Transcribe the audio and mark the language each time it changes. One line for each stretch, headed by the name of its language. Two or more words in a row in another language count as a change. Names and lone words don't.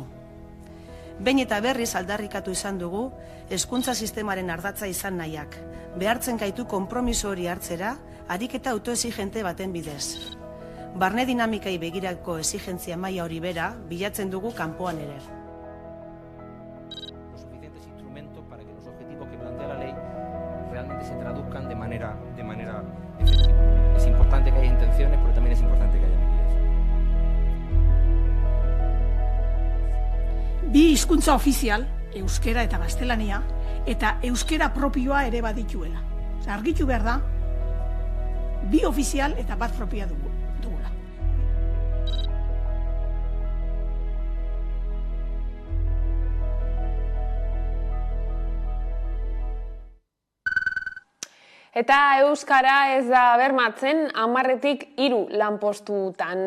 Basque: Behin eta berriz aldarrikatu izan dugu, hezkuntza sistemaren ardatza izan nahiak. Behartzen gaitu konpromiso hori hartzera, ariketa autoexigente baten bidez. Barne dinamikai begirako exigentzia maila hori bera, bilatzen dugu kanpoan ere.
Spanish: Los suficientes instrumentos para que los objetivos que plantea la ley realmente se traduzcan de manera efectiva. Es importante que haya intenciones, pero también es importante que haya medidas.
Basque: Bi hizkuntza ofizial, euskera eta gaztelania, eta euskera propioa ere badituela. Argitu behar da, bi ofizial eta bat propia dugula. Eta euskara ez da bermatzen 10-tik 3 lanpostutan.